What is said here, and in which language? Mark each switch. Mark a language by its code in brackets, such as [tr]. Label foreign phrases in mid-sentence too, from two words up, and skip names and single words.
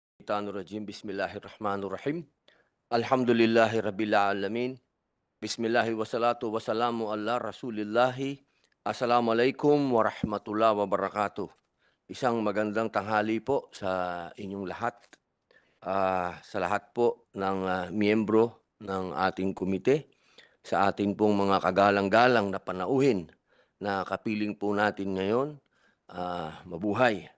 [ar] من الشيطان الرجيم. بسم الله الرحمن الرحيم. الحمد لله رب العالمين. بسم الله والصلاة والسلام على رسول الله. السلام عليكم ورحمة الله وبركاته. [tl] Isang magandang tanghali po sa inyong lahat. Sa lahat po ng miyembro ng ating komite, sa ating pong mga kagalang-galang na panauhin na kapiling po natin ngayon, mabuhay.